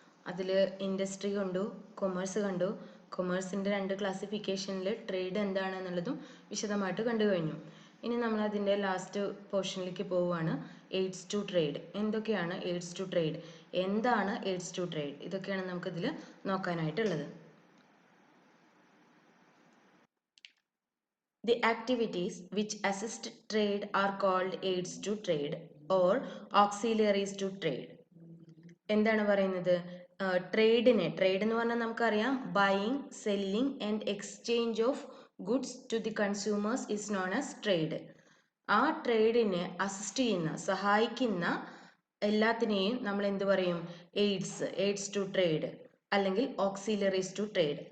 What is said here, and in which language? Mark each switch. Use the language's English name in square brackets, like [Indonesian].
[Malayalam] അതിൽ ഇൻഡസ്ട്രി കണ്ടു, കൊമേഴ്സ് കണ്ടു. കൊമേഴ്സിൻ്റെ രണ്ട് ക്ലാസിഫിക്കേഷനിൽ ട്രേഡ് എന്താണെന്നുള്ളതും വിശദമായിട്ട് കണ്ടു കഴിഞ്ഞു. ഇനി നമ്മൾ അതിൻ്റെ ലാസ്റ്റ് പോർഷനിലേക്ക് പോവുകയാണ്. AIDS to trade. എന്തൊക്കെയാണ് എയ്ഡ്സ് ടു ട്രേഡ്, എന്താണ് എയ്ഡ്സ് ടു ട്രേഡ്, ഇതൊക്കെയാണ് നമുക്കിതിൽ നോക്കാനായിട്ടുള്ളത്. [English] The activities which assist trade are called aids to trade or auxiliaries to trade. [Malayalam] എന്താണ് പറയുന്നത്? ട്രേഡ് എന്ന് പറഞ്ഞാൽ നമുക്കറിയാം [English] Buying, selling and exchange of goods to the consumers is known as trade. [Malayalam] ആ ട്രേഡിനെ assist ചെയ്യുന്ന, സഹായിക്കുന്ന എല്ലാത്തിനെയും നമ്മൾ എന്ത് പറയും? എയ്ഡ്സ് ടു ട്രേഡ് അല്ലെങ്കിൽ ഓക്സിലറീസ് ടു ട്രേഡ്.